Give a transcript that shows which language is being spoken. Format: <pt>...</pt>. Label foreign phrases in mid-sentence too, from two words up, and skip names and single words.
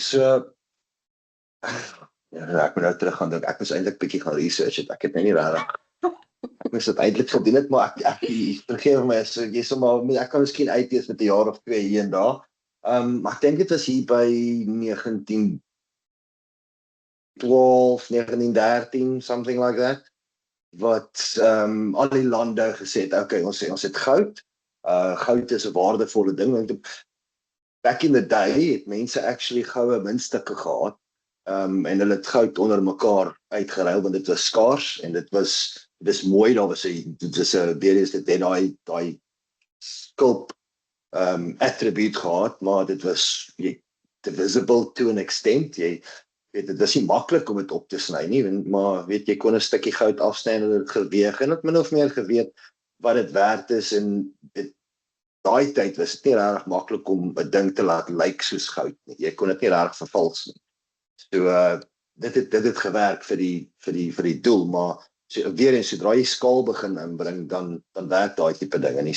<af>So, ek moet nou terug gaan dink, ek moes eintlik bietjie gaan research het, ek het nie regtig, ek moes dit eintlik gedoen het, maar ek vergeef my, so, ek kan miskien uitlees met 'n jaar of 2 hier en daar, maar ek dink dit was hier by 1912, 1913,</af> <en>something like that,</en> <af>wat al die lande gesê het, okay, ons het goud, goud is 'n waardevolle ding, want</af> <en>back in the day</en> <af>het mense actually goue muntstukke gehad, en hulle het goud onder mekaar uitgeruil, want dit was skaars, en dis mooi, daar was daai skulp attribute gehad, maar dit was</af> <en>divisible to an extent,</en> <af>dit is nie maklik om dit op te sny nie, maar jy kon 'n stukkie goud afsny en dit geweeg, en het min of meer geweet wat dit werd is, en daai tyd was dit nie regtig maklik om 'n ding te laat lyk soos goud nie. Jy kon dit nie regtig vervals nie. So dit het gewerk vir die doel, maar weer eens, sodra jy skaal begin inbring, dan werk daai tipe dinge nie.</af>